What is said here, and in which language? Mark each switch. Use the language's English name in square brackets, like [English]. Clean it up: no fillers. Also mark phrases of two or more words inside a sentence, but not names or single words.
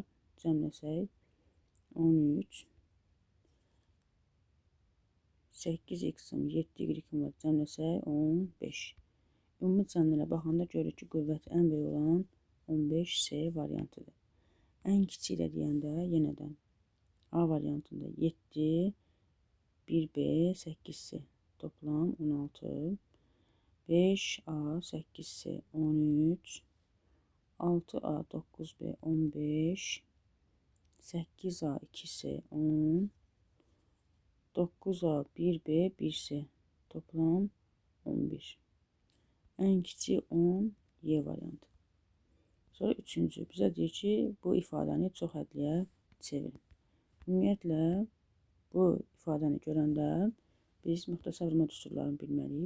[Azerbaijani] Cəmləsək 13, 8 x-im, 7 y-im var, cəmləsək 15. Ümumi cəmlərə baxanda görürük ki, qüvvəti ən böyük olan 15 C variantıdır. Ən kiçik də deyəndə yenə də A variantında 7, 1B, 8C, toplam 16, 5A, 8C, 13, 6A, 9B, 15, 8A, 2C, 10, 9A, 1B, 1C, toplam 11. Ən kiçik 10 Y variantı. Sonra üçüncü, bizə deyir ki, bu ifadəni çox hədliyə çevirin. Ümumiyyətlə, bu ifadəni görəndə biz müxtəsər vurma düsturlarını bilməliyik.